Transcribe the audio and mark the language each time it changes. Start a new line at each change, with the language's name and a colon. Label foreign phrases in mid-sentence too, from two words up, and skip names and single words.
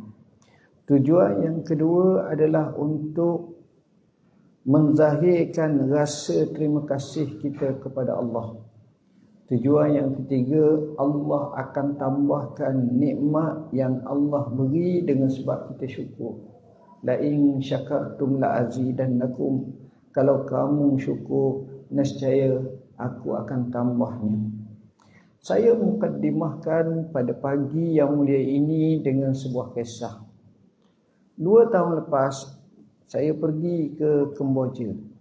Malay: Tujuan yang kedua adalah untuk menzahirkan rasa terima kasih kita kepada Allah. Tujuan yang ketiga, Allah akan tambahkan nikmat yang Allah beri dengan sebab kita syukur.
Arabic: لئن شكرتم لأزيدنكم.
Malay: Kalau kamu syukur, nescaya aku akan tambahnya. Saya mukaddimahkan pada pagi yang mulia ini dengan sebuah kisah. 2 tahun lepas, saya pergi ke Kemboja.